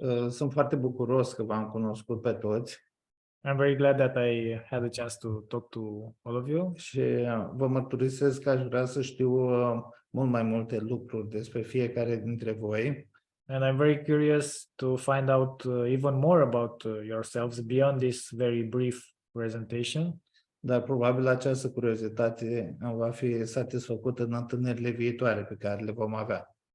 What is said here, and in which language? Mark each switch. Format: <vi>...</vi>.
<ro>Sunt foarte bucuros că v-am cunoscut pe toți.</ro> <en>I'm very glad that I had a chance to talk to all of you.</en> <ro>Și vă mărturisesc că aș vrea să știu mult mai multe lucruri despre fiecare dintre voi.</ro> <en>And I'm very curious to find out even more about yourselves beyond this very brief presentation.</en> <ro>Dar probabil această curiozitate va fi satisfăcută în întâlnirile viitoare pe care le vom avea.</ro>